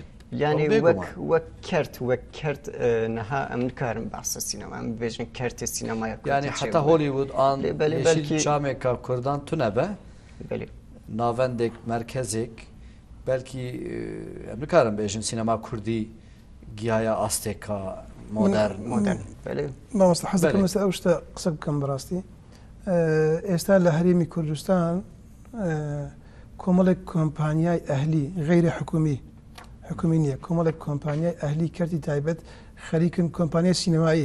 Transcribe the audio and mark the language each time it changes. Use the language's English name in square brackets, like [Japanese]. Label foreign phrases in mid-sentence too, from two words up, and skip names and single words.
[Kurdish] Yani wek kert neha em nikarin behsa sînema em bêjin kertê sînemaya Kurdî. Yani heta Hollywood an Yeşilçameka Kurdan tune be navendek merkezek belki em nikarin bêjin sînema Kurdî giyaya asteka modern. [Central Kurdish] مامۆستا حەز دەکەم ئێستا ئەو شتە قسە بکەم بەڕاستی ئێستا لە هەرێمی کوردستان کۆمەڵێک کۆمپانیای ئەهلی غەیرە حکومی نییە کۆمەڵێک کۆمپانیای ئەهلی کردی تایبەت خەریکن کۆمپانیای سینەمایی